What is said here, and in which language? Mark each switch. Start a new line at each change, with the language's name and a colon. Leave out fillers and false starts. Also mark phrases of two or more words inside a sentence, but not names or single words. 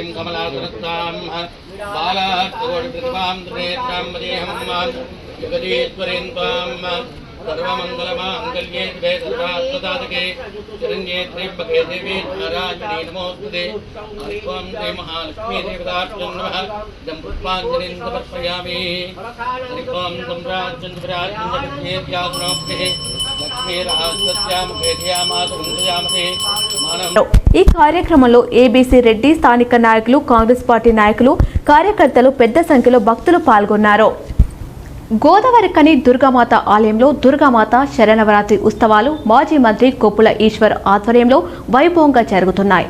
Sanskrit: कमलासनस्तां बालात्कोटिप्रतिभां दरेत्रां वदेहं जगदीश्वरीं त्वां सर्वमङ्गलमाङ्गल्ये शिवे सर्वार्थसाधके शरण्ये त्र्यम्बके देवी नारायणी नमोस्तुते. हरि ओं श्री महालक्ष्मी देवताभ्यो नमः. इदं पुष्पाञ्जलिं समर्पयामि. हरि ओं सम्राज्यं
Telugu: ఈ కార్యక్రమంలో ఏబీసీ రెడ్డి, స్థానిక నాయకులు, కాంగ్రెస్ పార్టీ నాయకులు, కార్యకర్తలు పెద్ద సంఖ్యలో భక్తులు పాల్గొన్నారు. గోదావరి కని దుర్గామాత ఆలయంలో దుర్గామాత శరనవరాత్రి ఉత్సవాలు మాజీ మంత్రి కొప్పుల ఈశ్వర్ ఆధ్వర్యంలో వైభవంగా జరుగుతున్నాయి.